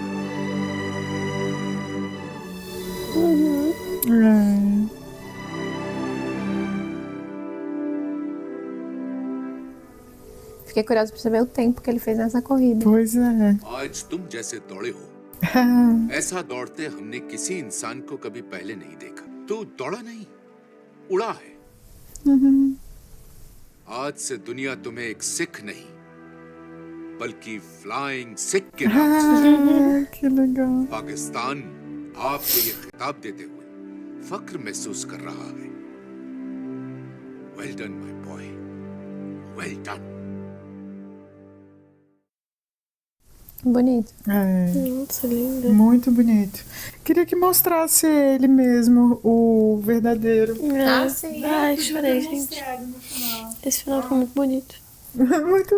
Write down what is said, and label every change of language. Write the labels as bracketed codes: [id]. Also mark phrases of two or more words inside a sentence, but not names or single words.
[pt] É. Fiquei curiosa pra saber o tempo que ele fez nessa corrida. Pois é. [hi] आज तुम जैसे दौड़े हो ऐसा दौड़ते हमने किसी इंसान को कभी पहले नहीं देखा। तू दौड़ा नहीं, उड़ा है। आज से दुनिया तुम्हें एक सिख नहीं बल्कि फ्लाइंग सिख के नाम से [pt] Que legal. [hi] पाकिस्तान आपको ये खिताब देते हुए फख्र महसूस कर रहा है। [en] Well done, my boy. Well done. [pt] Bonito. É. Nossa, linda. Muito bonito. Queria que mostrasse ele mesmo, o verdadeiro. É. sim. Ai, chorei, gente. Esse final foi muito bonito. Muito